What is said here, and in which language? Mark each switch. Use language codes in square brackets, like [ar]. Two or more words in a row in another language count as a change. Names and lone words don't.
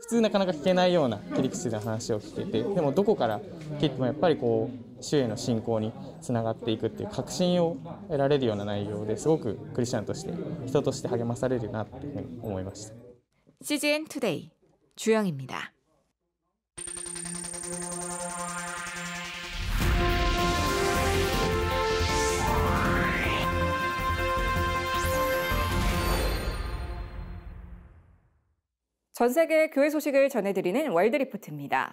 [ja] 普通なかなか聞けないような切り口で話を聞けて、でもどこから聞いてもやっぱりこう主への信仰につながっていくっていう確信を得られるような内容ですごくクリスチャンとして人として励まされるなというふうに思いました。 [ko] CGN 투데이 주영입니다. 전 세계 교회 소식을 전해드리는 월드리포트입니다.